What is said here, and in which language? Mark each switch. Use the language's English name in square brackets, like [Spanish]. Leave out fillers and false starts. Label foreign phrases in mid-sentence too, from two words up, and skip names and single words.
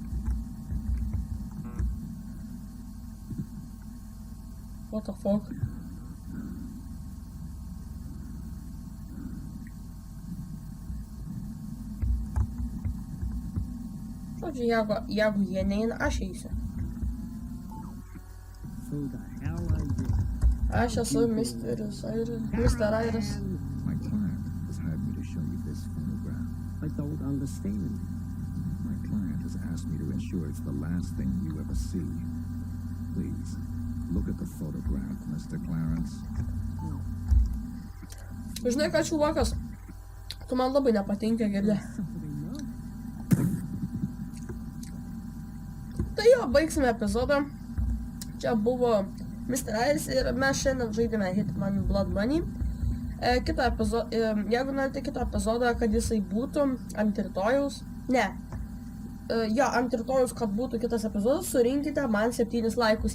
[English] What the fuck? [Lithuanian] Žodžiu, jeigu jie neina, aš eisiu. [English] Who the hell are you? [Lithuanian] Aš esu Mr. Iris. [English] My client has hired me to show you this photograph. I don't understand. My client has asked me to ensure it's the last thing you ever see. Please, look at the photograph, Mr. Clarence. No. [Lithuanian] Žinai, ką čiuvakas, tu man labai nepatinka, girdi. [English] Something else? [Lithuanian] Tai jo, baigsime epizodą. Čia buvo Mr. Iris ir mes šiandien žaidėme Hitman Blood Money. Kitą epizodą, jeigu norite kitą epizodą, kad jisai būtų ant rytojaus, ant rytojaus, kad būtų kitas epizodas, surinkite man 7 laikus.